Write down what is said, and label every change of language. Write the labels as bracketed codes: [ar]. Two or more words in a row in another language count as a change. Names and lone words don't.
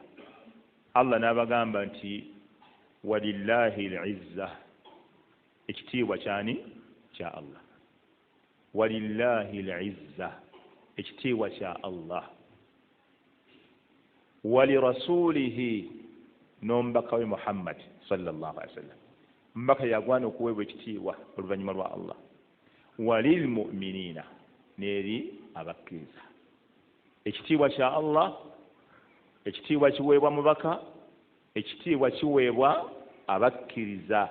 [lg] Allah n'abagamba nti [ar] ولله العزة, [lg] ekitiibwa kyani? Kya Allah. [ar] ولله العزة, [lg] ekitiibwa kya Allah. Walirasulihi, n'omubaka we Muhammad [ar] صلى الله عليه وسلم, [lg] mbaka yagwana okuweebwa ekitiibwa oluvannyuma lwa Allah. Walilmu'minina, n'eri abakkiriza. Ekitiibwa kya Allah, ekitiibwa kiweebwa mubaka, ekitiibwa kiweebwa abakkiriza.